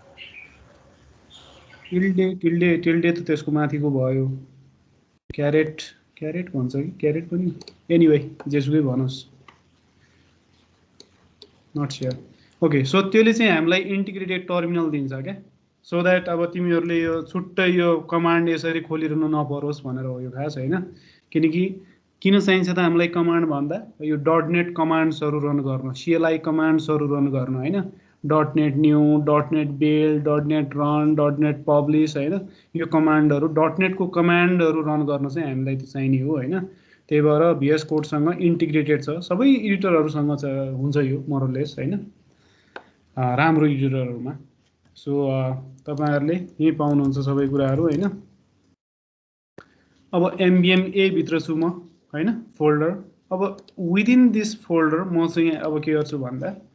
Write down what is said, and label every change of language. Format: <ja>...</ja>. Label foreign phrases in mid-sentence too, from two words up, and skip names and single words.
<en>tilde tilde tilde</en> <ne>त त्यसको माथिको भयो</ne> <en>caret caret</en> <ne>भन्छ कि क्यारेट पनि एनीवे जेसुकै भनोस्</ne> <en>not sure okay so</en> <ne>त्यसले चाहिँ हामीलाई</ne> <en>integrated terminal</en> <ne>दिन्छ क्या</ne> <en>so that</en> <ne>अब तिमीहरूले यो छुट्टै यो कमान्ड यसरी खोलिरहनु नपरोस् भनेर हो यो खास हैन किनकि किन चाहिन्छ त हामीलाई कमान्ड भन्दा यो .net कमान्ड्सहरु रन गर्न CLI कमान्ड्सहरु रन गर्न हैन</ne> <en>.net new .net build .net run .net publish</en> <ne>हैन यो कमान्डहरु .net को कमान्डहरु रन गर्न चाहिँ हामीलाई त्यो चाहिने हो हैन त्यही भएर VS कोड सँग इन्टिग्रेटेड छ सबै एडिटरहरुसँग हुन्छ यो मोरलेस हैन राम्रो एडिटरहरुमा सो तपाईहरुले यही पाउनुहुन्छ सबै कुराहरु हैन अब MVMA भित्र छु म हैन फोल्डर अब</ne> <en>within this folder</en> <ne>म चाहिँ अब के गर्छु भन्दा</ne>